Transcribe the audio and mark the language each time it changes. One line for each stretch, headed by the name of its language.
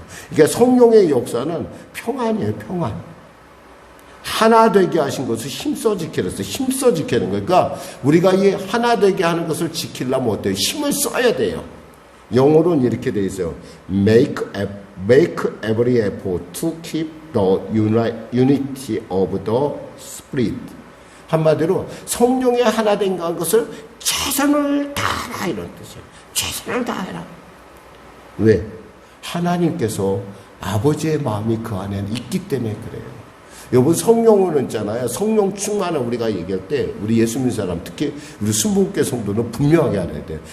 Korean: 그러니까 성령의 역사는 평안이에요. 평안. 하나 되게 하신 것을 힘써 지키라 했어요. 힘써 지키는 거예요. 그러니까 우리가 이 하나 되게 하는 것을 지키려면 어때요? 힘을 써야 돼요. 영어로는 이렇게 돼 있어요.
English: Make every effort to keep the unity of the Spirit.
Korean: 한마디로 성령의 하나 된 것을 최선을 다하라 이런 뜻이에요. 최선을 다해라. 왜? 하나님께서 아버지의 마음이 그 안에 있기 때문에 그래요. 여러분 성령은 있잖아요. 성령 충만을 우리가 얘기할 때 우리 예수 믿는 사람 특히 우리 순복음교회 성도는 분명하게 알아야 돼요.